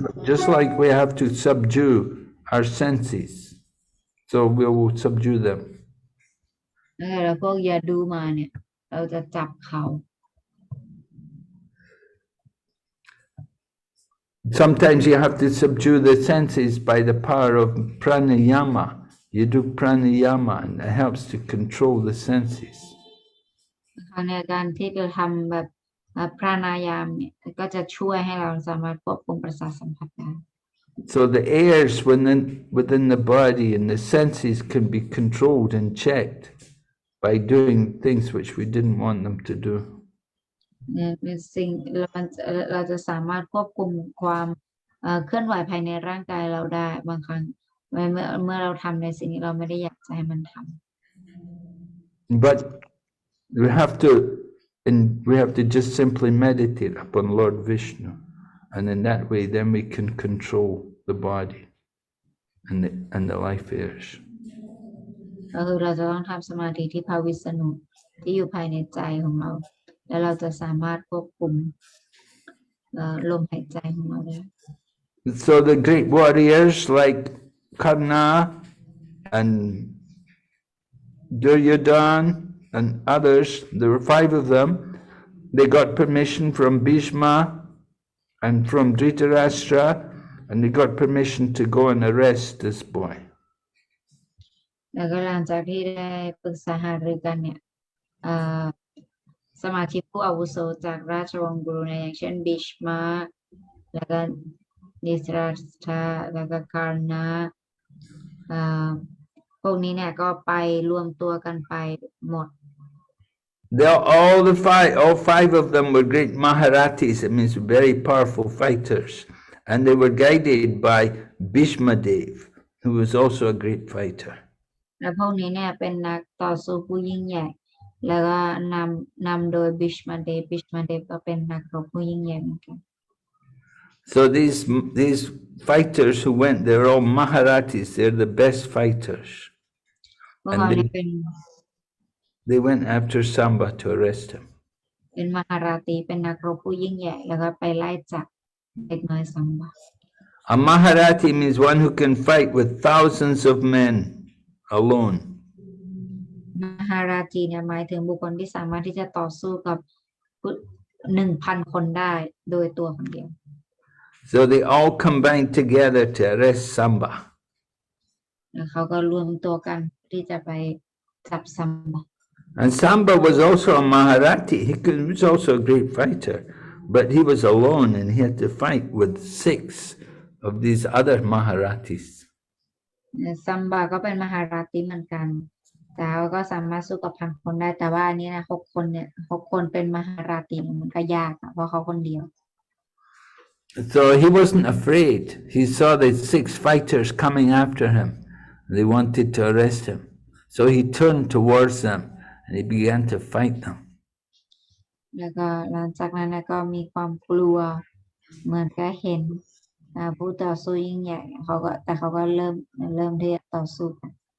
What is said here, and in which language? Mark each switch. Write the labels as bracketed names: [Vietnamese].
[English] Just like we have to subdue our senses, so we will subdue them. [Thai] แล้วพวกยาดูมาเนี่ยเราจะจับเขา [English] Sometimes you have to subdue the senses by the power of pranayama. You do pranayama and it helps to control the senses. [Thai] ในการที่เราทำแบบพรานายามเนี่ยก็จะช่วยให้เราสามารถควบคุมประสาทสัมผัสได้ [English] So the airs within the body and the senses can be controlled and checked by doing things which we didn't want them to do. [Thai] เนี่ยเป็นสิ่งเราจะสามารถควบคุมความเคลื่อนไหวภายในร่างกายเราได้บางครั้งเมื่อเราทำในสิ่งที่เราไม่ได้อยากจะให้มันทำ [English] But we have to just simply meditate upon Lord Vishnu, and in that way then we can control the body and the life airs. [Thai] ก็คือเราจะต้องทำสมาธิที่พระวิษณุที่อยู่ภายในใจของเราแล้วเราจะสามารถควบคุมลมหายใจของเราได้ [English] So the great warriors like Karna and Duryodhana and others, there were 5 of them, they got permission from Bhishma and from Dhritarashtra, and they got permission to go and arrest this boy. [Thai] แล้วก็หลังจากที่ได้ปรึกษาหารือกันเนี่ยสมาชิกผู้อาวุโสจากราชวงศ์กุรุเนี่ยอย่างเช่นบิชมาแล้วก็นิสราชาแล้วก็การนาพวกนี้เนี่ยก็ไปรวมตัวกันไปหมด [English] All five of them were great Maharathis, it means very powerful fighters, and they were guided by Bhishma Dev, who was also a great fighter. [Thai] และพวกนี้เนี่ยเป็นนักต่อสู้ผู้ยิ่งใหญ่แล้วก็นำโดยบิชมาเดฟก็เป็นนักรบผู้ยิ่งใหญ่เหมือนกัน [English] So these fighters who went, they're all Maharathis, they're the best fighters. And they went after Samba to arrest him. [Thai] เป็นมหาราตีเป็นนักรบผู้ยิ่งใหญ่แล้วก็ไปไล่จับเด็กน้อยซัมบา [English] A Maharathi means one who can fight with thousands of men alone. [Thai] มหาราตีเนี่ยหมายถึงบุคคลที่สามารถที่จะต่อสู้กับ 1,000 คนได้โดยตัวคนเดียว [English] So they all combined together to arrest Samba. [Thai] แล้วเขาก็รวมตัวกันที่จะไปจับซัมบา [English] And Samba was also a Maharathi. He was also a great fighter, but he was alone and he had to fight with 6 of these other Maharathis. [Thai] ซัมบาก็เป็นมหาราตีเหมือนกันแต่เขาก็สามารถสู้กับ 1,000 คนได้แต่ว่าอันนี้นะ6 คนเนี่ย6 คนเป็นมหาราตีมันก็ยากเพราะเขาคนเดียว [English] So he wasn't afraid. He saw the 6 fighters coming after him. They wanted to arrest him. So he turned towards them and he began to fight them. [Thai] แล้วก็หลังจากนั้นก็มีความกลัวเหมือนก็เห็นผู้ต่อสู้ยิ่งใหญ่เขาก็เริ่มที่จะต่อสู้กัน